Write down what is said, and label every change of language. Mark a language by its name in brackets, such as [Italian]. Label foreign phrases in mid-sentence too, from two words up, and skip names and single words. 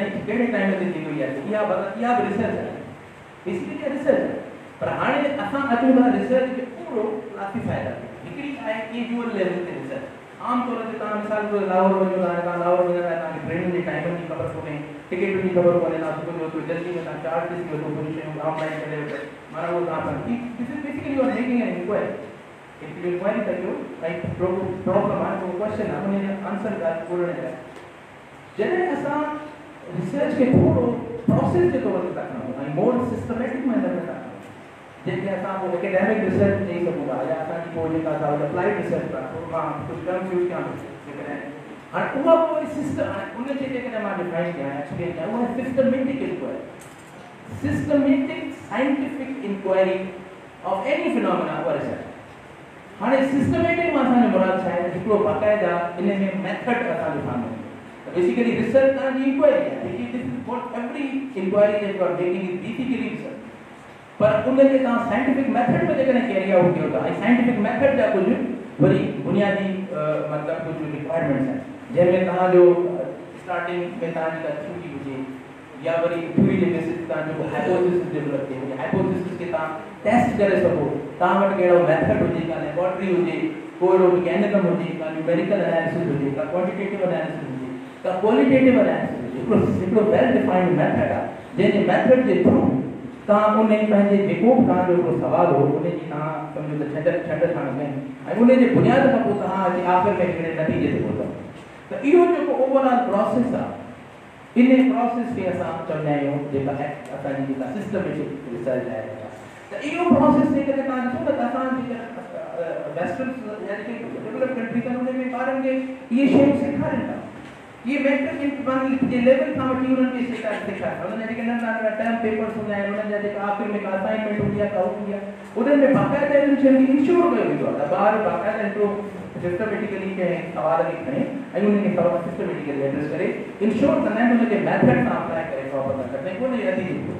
[Sindhi] साईं कहिड़े टाइम ते थींदो इहा इहा बि रिसर्च आहे बेसिकली इहा रिसर्च आहे पर हाणे असां अचूं था रिसर्च खे पूरो क्लासिफाई था हिकिड़ी आहे कैजुअल लेवल ते रिसर्च आमतौर ते तव्हां मिसाल तौर लाहौर वञो था तव्हां लाहौर वञो था तव्हांखे ट्रेन जे टाइमनि जी ख़बर कोन्हे टिकट जी ख़बर कोन्हे तव्हां सुबुह जो जल्दी में तव्हां चार्ज ॾिसी वठो कुझु शयूं ऑनलाइन करे वठो माना उहो तव्हां बेसिकली [English] you are making an inquiry [Sindhi] हिकिड़ी इंक्वायरी था कयो भई प्रॉब्लम आहे को क्वेश्चन आहे उनजो आंसर ॻोल्हण जे लाइ जॾहिं असां रिसर्च खे थोरो प्रोसेस जे तौर ते था खणूं ऐं [English] more systematic manner [Sindhi] में था खणूं जंहिंखे असां पोइ [English] academic research [Sindhi] चई सघूं था या असांजी पोइ जेका [English] applied research [Sindhi] आहे मां कुझु [English] terms use [Sindhi] कयां जेकॾहिं हाणे उहा पोइ सिस्टम हाणे उनखे जेकॾहिं मां डिफाइन कयां एक्सप्लेन कयां उहा [English] systematic inquiry systematic scientific inquiry of any phenomena [Sindhi] उहा रिसर्च हाणे सिस्टमेटिक मां असांजो मुराद छा आहे हिकिड़ो बाक़ाइदा इन में मेथड असांजो साम्हूं बेसिकली रिसर्च तव्हांजी इंक्वायरी आहे [English] this is what every inquiry that you are making is basically research [Sindhi] पर उनखे तव्हां [English] scientific method [Sindhi] में जेकॾहिं कैरी आउट कयो था ऐं [English] scientific method [Sindhi] जा कुझु वरी बुनियादी मतिलबु कुझु रिक्वायरमेंट्स आहिनि जंहिंमें तव्हांजो स्टार्टिंग में तव्हांजी का थ्योरी हुजे या वरी थ्योरी जे बेसिस ते तव्हांजो [English] hypothesis develop [Sindhi] थिए हाइपोथेसिस खे तव्हां टेस्ट करे सघो तव्हां वटि कहिड़ो मेथड हुजे का लेबोरेटरी हुजे को अहिड़ो मैकेनिज़म हुजे का [English] numerical analysis [Sindhi] हुजे का [English] quantitative analysis [Sindhi] हुजे का [English] qualitative analysis [Sindhi] हुजे हिकिड़ो [English] well defined method [Sindhi] आहे जंहिंजे मेथड जे थ्रू तव्हां उन पंहिंजे जेको बि तव्हांजो हिकिड़ो सुवालु हो उनजी तव्हां सम्झो त छंड ठाहिणु कयूं ऐं उनजे बुनियाद खां पोइ तव्हां अची आख़िर में हिकिड़े नतीजे ते पहुचो त इहो जेको [English] overall process [Sindhi] आहे इन प्रोसेस खे असां चवंदा आहियूं जेका असांजी जेका [English] systematic research [Sindhi] आहे त इहो प्रोसेस जेकॾहिं तव्हां ॾिसो न त असांजी वेस्टर्न यानी कि डेवलप कंट्रीज़ आहिनि उन में ॿारनि खे इहे शयूं सेखारनि था ये मैट्रिक जे लेवल खां वठी उन्हनि खे सेखारनि उन्हनि जा जेके नंढा नंढा [English] term papers [Sindhi] हूंदा आहिनि उन्हनि जा जेका आख़िर में का असाइनमेंट हूंदी आहे का हूंदी आहे उन्हनि में बाक़ाइदा इन्हनि शयुनि खे इंश्योर कयो वेंदो आहे त ॿार बाक़ाइदा हिकिड़ो सिस्टमेटिकली कंहिं सवाल खे खणे ऐं उनखे सवाल सिस्टमेटिकली एड्रेस करे इंश्योर कंदा आहिनि उनखे मेथड सां अप्लाई करे प्रॉपर था कनि कोन नतीजो